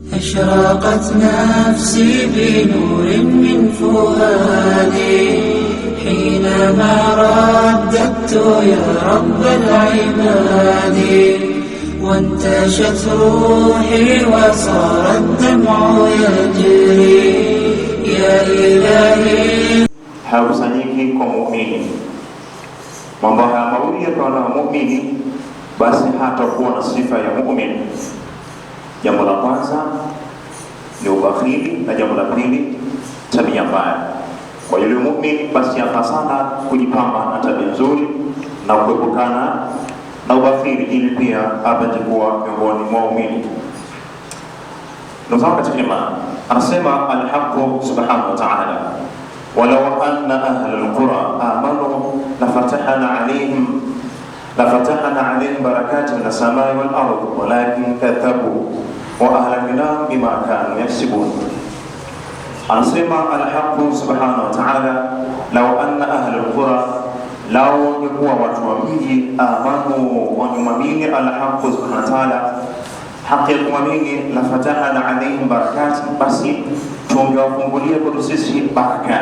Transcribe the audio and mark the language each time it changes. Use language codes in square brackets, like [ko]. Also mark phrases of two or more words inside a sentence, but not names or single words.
[ar] أشرقت نفسي بنور من فؤادي حينما رددت يا رب العباد، وانتشت روحي وصار الدمع يجري يا إلهي. [sw] Hausanyiki kwa muumini. Mambo haya mawili yakiwa na muumini, basi hatakuwa na sifa ya muumini. Jambo la kwanza ni ubakhili, na jambo la pili tabia mbaya. Kwa yule muumini basi yafaa sana kujipamba na tabia nzuri na kuepukana na ubakhili, ili pia apate kuwa miongoni mwa waumini. Ndugu zangu katika imani, anasema [ar] الحق سبحانه وتعالى ولو أن أهل القرى آمنوا لفتحنا عليهم بركات من السماء والأرض ولكن كذبوا وأهلكناهم بما كانوا يكسبون. [sw] Anasema [ar] الحق سبحانه وتعالى لو أن أهل القرى, [sw] lao wangekuwa watu wa mji, amanu, wangemwamini [ar] الحق سبحانه وتعالى, [sw] haki ya kumwamini, [ar] لفتحنا عليهم بركات, [sw] basi tungewafungulia kwa sisi baraka.